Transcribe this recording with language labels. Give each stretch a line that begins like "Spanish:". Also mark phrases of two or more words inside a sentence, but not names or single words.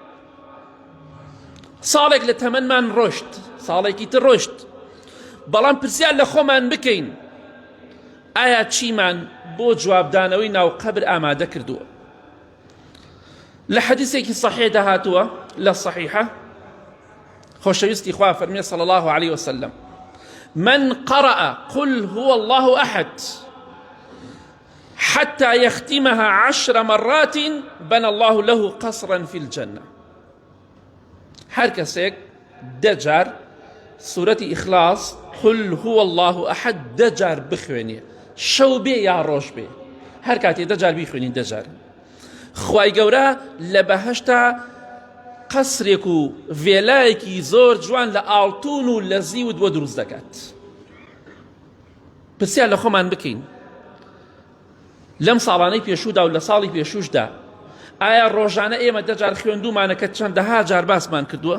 Central Kurdish: ساڵێک لە تەمەنمان ڕۆشت، ساڵێکی تر ڕۆشت، بەڵام پرسیار لە خۆمان بکەین ئایا چیمان بۆ جوابدانەوەی ناو قەبر ئامادە کردووە؟ لە حەدیثێکی صحیح داهاتووە لە صحیحە، خۆشەویستی خوا فەرمێ
Arabic: صلی الله عليه وسلم: من قرأ قل هو الله أحد حتى يختمها 10 مرات بنى الله له قصرا في الجنة.
Central Kurdish: هر کەسێک دەجار سورەتی ئیخلاص
Arabic: قل هو الله أحد
Central Kurdish: دەجار بخوێنێ، شەو بێ یا ڕۆژ بێ، هەر کاتێ دەجار بیخوێنین دەجار، خوای گەورە لە بەهەشتا قەسرێک و ڤێلایەکی زۆر جوان لە ئاڵتون و لە زیوت بۆ دروست دەکات. پرسیار لە خۆمان بکەین لەم ساڵانەی پێشوودا و لە ساڵی پێشووشدا ئایا ڕۆژانە ئێمە دەجار خوێندومانە کە چەندەها جار باسمان کردووە؟